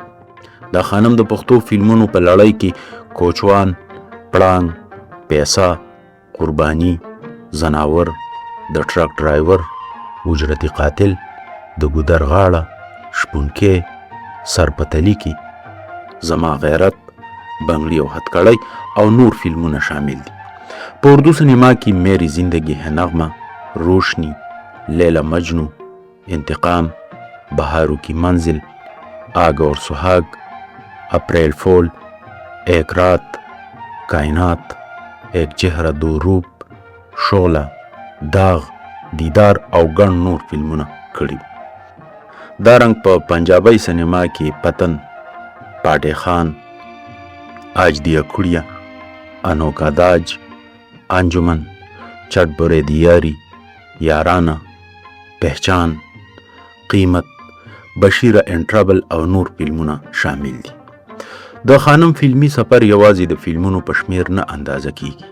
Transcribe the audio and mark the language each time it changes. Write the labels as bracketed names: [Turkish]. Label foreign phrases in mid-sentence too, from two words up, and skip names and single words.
[Pashto] د خانم د پښتو فلمونو په لړۍ کې کوچوان، پړانګ، پیسه، قرباني، زناور، د ټرک ډرایور، اجرتي قاتل، د ګودر غاړه، شپونکی، سرپتلی کی، زما غیرت، بنگړي او هتکړی او نور فلمونه شامل دي. په اردو سینما کې میری زندگی ہے نغمه، روشنی، لیلا مجنو، انتقام، بہارو کی منزل، آگ اور سہاگ، اپریل فول، ایک رات، کائنات، ایک چہرہ دو روپ، شعله، داغ، دیدار او ګڼ نور فلمونه کړي. دا رنګ په پنجابۍ سینما کې پتن، پاټې خان، آج دیا کړیا، انوکا داج، انجمن، چټ برے دیاری، یارانه، پہچان، قیمت، بشیره ان ټربل او نور فلمونه شامل دي. د خانم فلمي سفر یوازې د فلمونو په شمیر نه اندازه کیږي.